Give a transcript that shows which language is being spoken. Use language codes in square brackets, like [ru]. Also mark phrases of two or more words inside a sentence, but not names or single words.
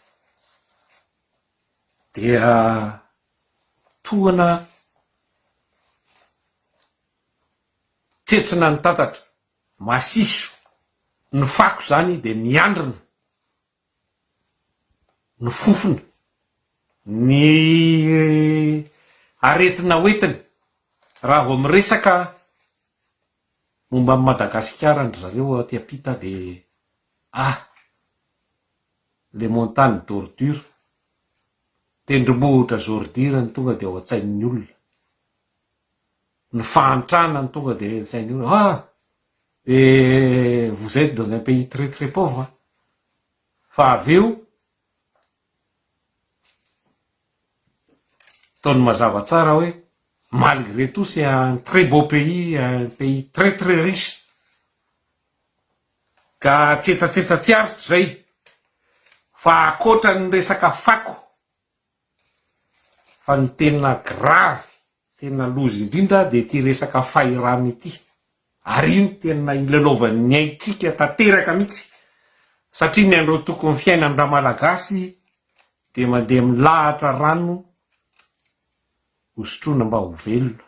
[mg] dia tohana tsetsina ny tatatra masiso ny fako zany de miandrina ny fofona ny aretina hoentina. Raha vao miresaka momba amin'ny Madagasikara ndry zareo aty ampita de [fr] les montagnes d'ordure, [mg] tendrombohitra zordure ny tonga de ao an-tsain'ny olona, ny fahantrana ny tonga de an-tsain'ny olona. [fr] Vous êtes dans un pays très très pauvre. [mg] Fa aveo taony mazava tsara hoe [fr] malgré tout c'est un très beau pays, un pays très très riche. [mg] Ka tsetsatetsa tsiarotro zay fa akoatra ny resaka fako fa ny tena gravy, tena lozy indrindra de ty resaka fahirana ity. Ary io tena ilalaovan'ny aintsika tanteraka mihitsy satria ny andro tokony fiaina amin'ny raha malagasy de mandeha milahatra rano hosotrona mba ho velona.